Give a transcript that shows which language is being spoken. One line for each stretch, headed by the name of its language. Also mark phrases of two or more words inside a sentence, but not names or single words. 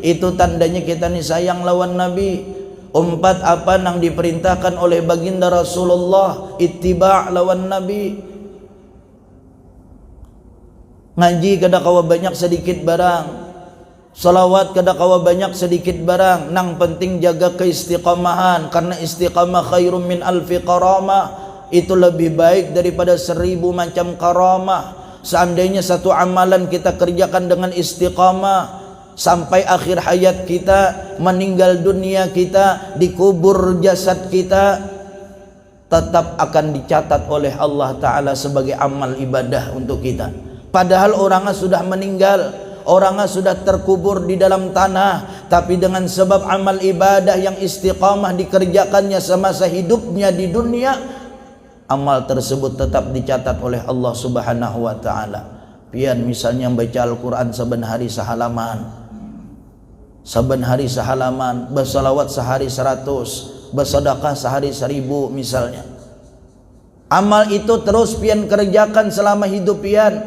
Banjar: Itu tandanya kita ni sayang lawan Nabi. Empat apa nang diperintahkan oleh baginda Rasulullah, ittiba' lawan Nabi. Ngaji kada kawa banyak sedikit barang, salawat kada kawa banyak sedikit barang, nang penting jaga keistiqamahan, karena
Arabic: الاستقامة خير من ألف كرامة.
Indonesian: Itu lebih baik daripada 1.000 macam karamah. Seandainya satu amalan kita kerjakan dengan istiqamah, sampai akhir hayat kita, meninggal dunia kita, dikubur jasad kita, tetap akan dicatat oleh Allah Ta'ala sebagai amal ibadah untuk kita. Padahal orangnya sudah meninggal, orangnya sudah terkubur di dalam tanah, tapi dengan sebab amal ibadah yang istiqamah dikerjakannya semasa hidupnya di dunia, amal tersebut tetap dicatat oleh Allah
Arabic: سبحانه وتعالى.
Banjar: Pian misalnya baca Al-Quran saban hari sehalaman, saban hari sehalaman, bersalawat sehari 100, bersedekah sehari 1.000 misalnya. Amal itu terus pian kerjakan selama hidup pian.